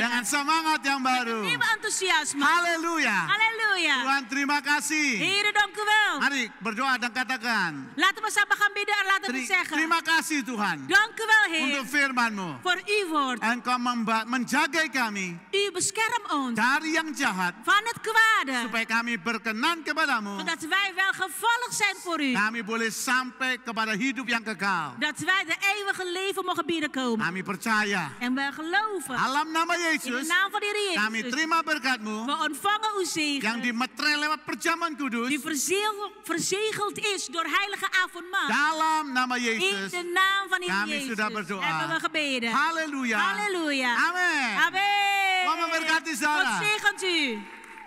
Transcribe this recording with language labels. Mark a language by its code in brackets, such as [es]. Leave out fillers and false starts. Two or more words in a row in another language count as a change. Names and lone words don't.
[id] Dengan semangat yang baru. [nl] Nieuwe enthousiasme. [id] Haleluya. [nl] Halleluja. [id] Tuhan terima kasih. [nl] Heren, dank u wel. [id] Mari berdoa dan katakan. [nl] Laten we samen gaan bidden en laten we zeggen. [id] Terima kasih Tuhan. [nl] Dank u wel, Heer. [id] Untuk firman-Mu. [nl] Voor uw woord. [id] Engkau menjaga kami [nl] U beschermt ons [id] dari yang jahat. [nl] van het kwade. [id] Supaya kami berkenan kepadamu. [nl] Zodat wij wel gevallig zijn voor u. [id] Kami boleh sampai kepada hidup yang kekal. [nl] Dat wij de eeuwige leven mogen binnenkomen. [id] Kami percaya. [nl] En wij geloven. [id] Dalam nama [nl] In de [id] Yesus. [nl] naam van de Heer [id] Kami [nl] Jezus. [id] terima berkat-Mu. [nl] We ontvangen uw [id] Yang [nl] zegen. [id] dimeterai lewat perjamuan kudus. [nl] Die verzegeld is door heilige avondmaal. [id] Dalam nama [nl] In [id] Yesus. [nl] de naam van de Heer [id] Kami [nl] Jezus. [id] sudah berdoa. [nl] Hebben we gebeden. [id] Haleluya. [nl] Halleluja. [id] Amin. [nl] Amen. [id] Tuhan memberkati saudara. [nl] God zegent u.